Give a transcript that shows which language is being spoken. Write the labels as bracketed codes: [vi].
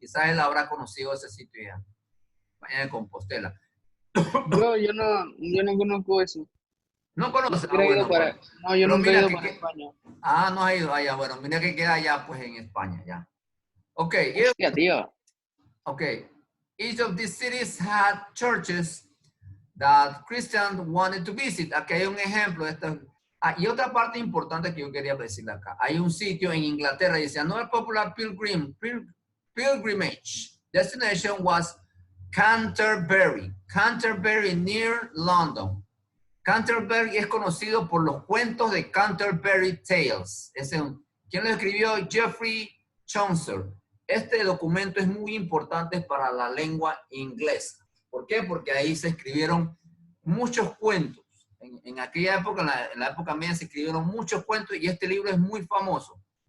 [es] Quizás él habrá conocido ese sitio ya. España de Compostela. Yo no conozco eso. No conoces. Yo nunca he ido para España. Ah, no ha ido allá. Bueno, mira que queda allá pues en España ya. Ok. Hostia, tío. Ok. [en] Each of these cities had churches that Christians wanted to visit. [es] Aquí hay un ejemplo de esto. Y otra parte importante que yo quería decirle acá. Hay un sitio en Inglaterra, dice, [en] another popular pilgrimage destination was Canterbury. Canterbury near London. [es] Canterbury es conocido por los cuentos de Canterbury Tales. ¿Quién lo escribió? Geoffrey Chaucer. Este documento es muy importante para la lengua inglesa. ¿Por qué? Porque ahí se escribieron muchos cuentos. En aquella época, en la época media, se escribieron muchos cuentos y este libro es muy famoso.